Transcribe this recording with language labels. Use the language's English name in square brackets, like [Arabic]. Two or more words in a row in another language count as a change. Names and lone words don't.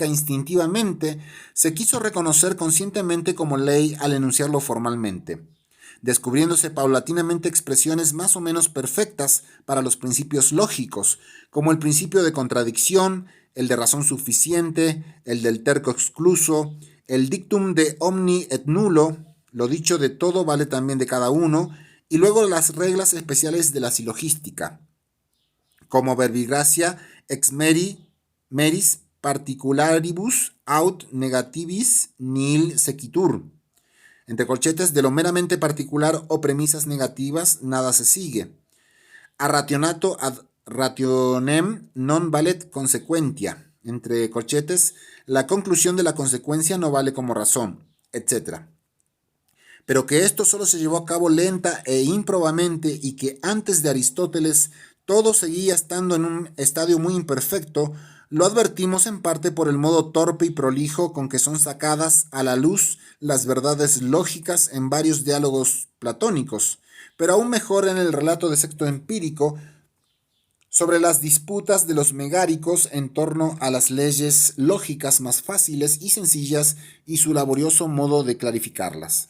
[Spanish] instintivamente, se quiso reconocer conscientemente como ley al enunciarlo formalmente, descubriéndose paulatinamente expresiones más o menos perfectas para los principios lógicos, como el principio de contradicción, el de razón suficiente, el del terco excluso, el [Latin] dictum de omni et nullo, [Spanish] lo dicho de todo vale también de cada uno, y luego las reglas especiales de la silogística, como verbigracia [Latin] ex meris particularibus aut negativis nihil sequitur. [Spanish] Entre corchetes, de lo meramente particular o premisas negativas, nada se sigue. [Latin] A rationato ad rationem non valet consequentia. [Spanish] Entre corchetes, la conclusión de la consecuencia no vale como razón, etc. Pero que esto solo se llevó a cabo lenta e improbamente y que antes de Aristóteles todo seguía estando en un estadio muy imperfecto, lo advertimos en parte por el modo torpe y prolijo con que son sacadas a la luz las verdades lógicas en varios diálogos platónicos, pero aún mejor en el relato de Sexto Empírico sobre las disputas de los megáricos en torno a las leyes lógicas más fáciles y sencillas y su laborioso modo de clarificarlas.